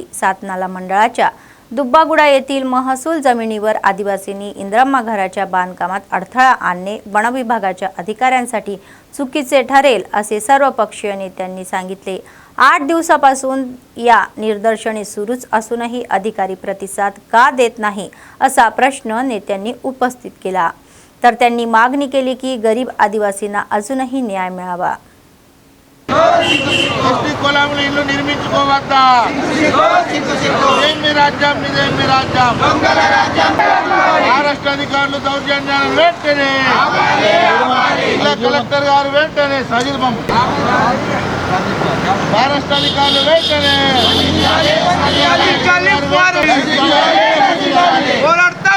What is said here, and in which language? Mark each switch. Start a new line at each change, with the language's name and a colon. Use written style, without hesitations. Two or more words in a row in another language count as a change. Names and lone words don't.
Marathi: सातनाला मंडळाच्या दुब्बागुडा येथील महसूल जमिनीवर आदिवासींनी इंद्रम्मा घराच्या बांधकामात अडथळा आणणे वन विभागाच्या अधिकाऱ्यांसाठी चुकीचे ठरेल असे सर्वपक्षीय नेत्यांनी सांगितले. 8 दिवसापासून या निदर्शने सुरूच असूनही अधिकारी प्रतिसाद का देत नाही असा प्रश्न नेत्यांनी उपस्थित केला. तर त्यांनी मागणी केली की गरीब आदिवासींना अजूनही न्याय मिळावा.
Telugu: ఎస్టీ కులాములు ఇల్లు నిర్మించుకోవద్దా? ఇదేమి రాజ్యం, ఇదేమి రాజ్యం? మహారాష్ట్ర అధికారులు దౌర్జన్యాలను వెంటనే జిల్లా కలెక్టర్ గారు వెంటనే సజిల్ బాబు మహారాష్ట్ర అధికారులు వెంటనే పోరాడతాం.